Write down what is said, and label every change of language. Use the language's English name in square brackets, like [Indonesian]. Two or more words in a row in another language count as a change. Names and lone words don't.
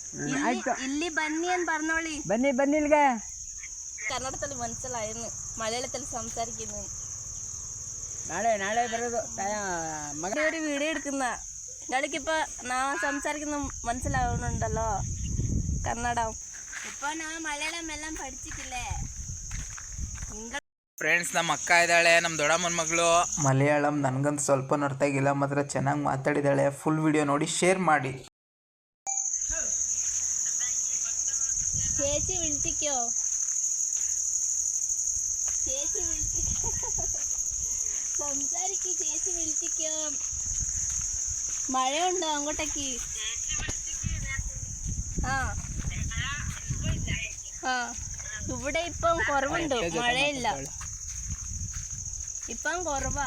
[Kannada] ಇಲ್ಲಿ ಬನ್ನಿ ಅಂತ പറഞ്ഞോളി. ಬನ್ನಿ ಬನ್ನಿ ಇಲ್ಲಿಗೆ. [Malayalam] ಕನ್ನಡದಲ್ಲಿ മനസ്സിലായിരുന്നു, മലയാളത്തിൽ സംസാരിക്കുന്നു. [Kannada] ನಾಳೆ ಬರೋದು [Malayalam] മക ഒരു വീഡിയോ എടുക്കുന്ന ഞങ്ങൾക്കിപ്പോൾ ഞാൻ സംസാരിക്കുന്ന മനസ്സിലാവുന്നുണ്ടല്ലോ കന്നഡം. ഇപ്പോൾ ഞാൻ മലയാളം എല്ലാം പഠിച്ചിട്ടില്ലേ. [Kannada] ಫ್ರೆಂಡ್ಸ್, ನಮ್ಮ ಅಕ್ಕ ಇದ್ದಾಳೆ, ನಮ್ಮ ದೊಡ್ಡಮ್ಮನ ಮಗಳು. ಮಲಯಾಳಂ ನನಗಂತೂ ಸ್ವಲ್ಪ ಅರ್ಥ ಆಗಿಲ್ಲ, ಮಾತ್ರ ಚೆನ್ನಾಗಿ ಮಾತಾಡಿದ್ದಾಳೆ. ಫುಲ್ ವಿಡಿಯೋ ನೋಡಿ ಶೇರ್ ಮಾಡಿ. [Malayalam] ചേച്ചി വിളിച്ചിക്കോ, ചേച്ചി സംസാരിക്ക്, ചേച്ചി വിളിച്ചിക്കോ. മഴയുണ്ടോ അങ്ങോട്ടേക്ക്? ഇവിടെ ഇപ്പം കുറവുണ്ട്, മഴയില്ല, ഇപ്പം കുറവാ.